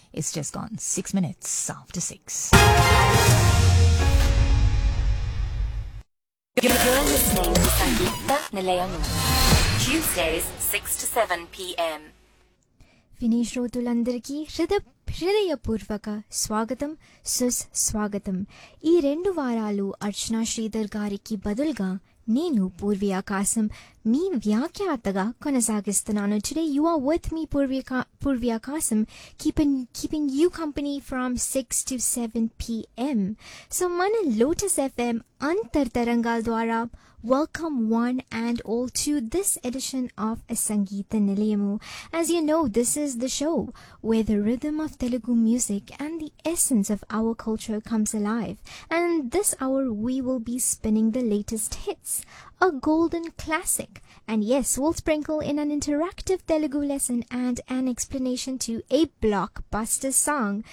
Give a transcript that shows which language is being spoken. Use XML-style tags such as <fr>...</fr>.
<en>It's just gone 6 minutes after 6.</en> <te>హృదయపూర్వక స్వాగతం సుస్వాగతం. ఈ 2 వారాలు అర్చనా శ్రీధర్ గారికి బదులుగా నేను పూర్వీ ఆకాశం మీ వ్యాఖ్యాతగా కొనసాగిస్తున్నాను.</te> <en>Today you are with me Poorvi Akasam, keeping you company from 6 to 7 PM.</en> <te>So మన లోటస్ ఎఫ్ఎం అంతర్తరంగాల ద్వారా</te> <en>welcome one and all to this edition of Sangeetha Nilayamu. As you know, this is the show where the rhythm of Telugu music and the essence of our culture comes alive, and this hour we will be spinning the latest hits, a golden classic, and yes, we'll sprinkle in an interactive Telugu lesson and an explanation to a blockbuster song.</en>